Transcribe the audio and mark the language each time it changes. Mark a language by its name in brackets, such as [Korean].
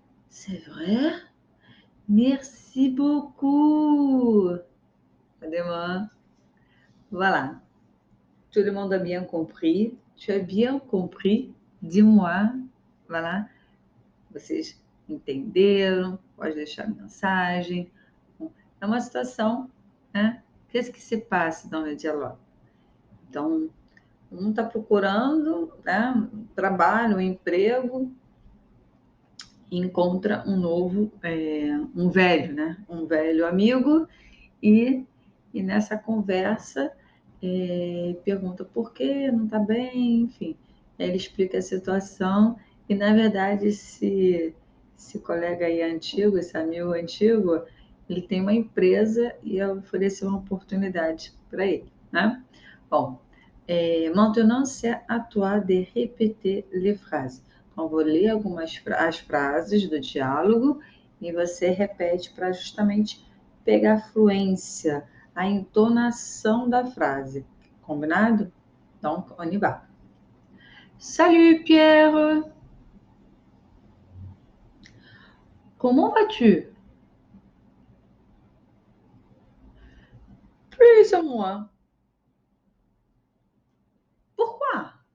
[French] C'est vrai? Merci beaucoup. À demain. Voilà. Tout le monde a bien compris. Tu as bien compris? Dis-moi. Voilà. [Portuguese] Vocês entenderam? Pode deixar mensagem. É uma situação, né? [French] Qu'est-ce que se passe dans le dialogue? [Portuguese] Então, um está procurando, né, um trabalho, um emprego, e encontra um novo, um velho, né? Um velho amigo, e, e nessa conversa pergunta por que não está bem, enfim. Aí ele explica a situação, e na verdade esse colega aí antigo, esse amigo antigo, ele tem uma empresa e ofereceu uma oportunidade para ele, né? [French] Bom, maintenant c'est à toi de répéter les phrases. [Portuguese] Então, vou ler as frases do diálogo e você repete para justamente pegar a fluência, a entonação da frase. [French] Combinado? Donc, on y va. Salut Pierre, comment vas-tu? Plus ou moins. Pourquoi?